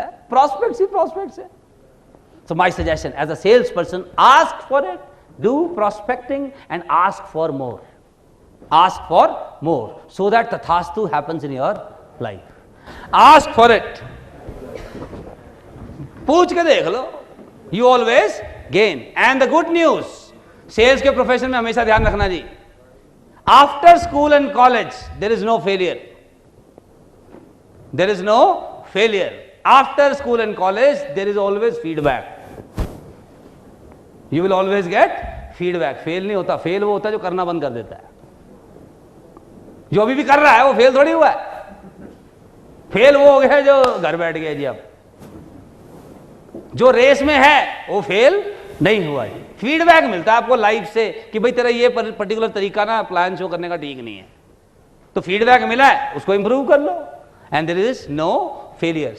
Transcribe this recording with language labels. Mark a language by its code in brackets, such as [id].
[hi] Prospects ही prospects है। [en] So my suggestion as a sales person, ask for it, do prospecting and ask for more, ask for more so that tathastu happens in your life. Ask for it. [hi] पूछ के देख लो, [en] you always gain. And the good news, sales [hi] के profession में हमेशा ध्यान रखना जी, [en] after school and college there is no failure. There is no failure. After school and college there is always feedback. You will always get feedback. [hi] Fail नहीं होता, fail वो होता है जो करना बंद कर देता है। जो अभी भी कर रहा है वो फेल थोड़ी हुआ है, फेल वो हो गया है जो घर बैठ गया जी। अब जो रेस में है वो फेल नहीं हुआ जी। फीडबैक मिलता है आपको लाइफ से कि भाई तेरा ये पर्टिकुलर तरीका ना प्लान शो करने का ठीक नहीं है, तो फीडबैक मिला है उसको इंप्रूव कर लो, [en] And there is no failure.